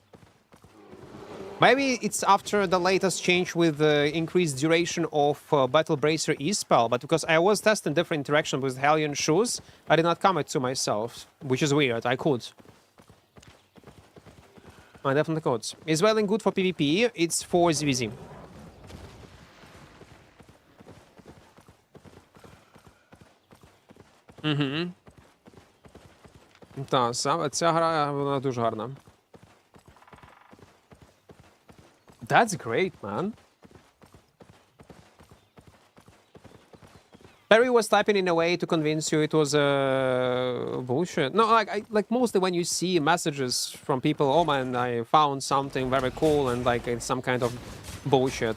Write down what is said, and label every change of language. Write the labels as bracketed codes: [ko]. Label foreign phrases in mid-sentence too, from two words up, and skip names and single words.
[en] Maybe it's after the latest change with the increased duration of Battle Bracer E-Spell, but because I was testing different interaction with Hellion Shoes, I did not commit to myself, which is weird. I could. I definitely could. Is well and good for PvP, it's for ZVZ. [uk] Так, ця гра, вона дуже гарна. [en] That's great, man. Perry was typing in a way to convince you it was bullshit. No, like mostly when you see messages from people, oh man, I found something very cool and like it's some kind of bullshit.